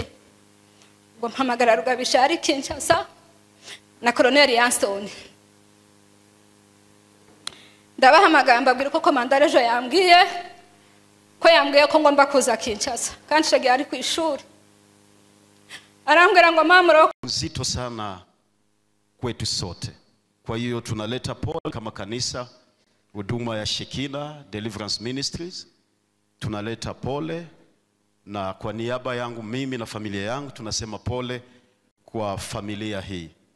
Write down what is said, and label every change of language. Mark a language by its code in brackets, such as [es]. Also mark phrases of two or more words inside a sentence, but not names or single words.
[rw] Ngo mpamagara Rugabisha ari Kinshasa na Colonel Yansoni. Ndabahamagara mbabwira ko komandare jo yambwiye ko ngomba kuza Kinshasa kandi shege ari ku ishuri. arambwira ngo mama [sw] mzito sana kwetu sote. Kwa hiyo tunaleta pole kama kanisa, huduma ya Shekina Deliverance Ministries, tunaleta pole, na kwa niaba yangu mimi na familia yangu tunasema pole kwa familia hii.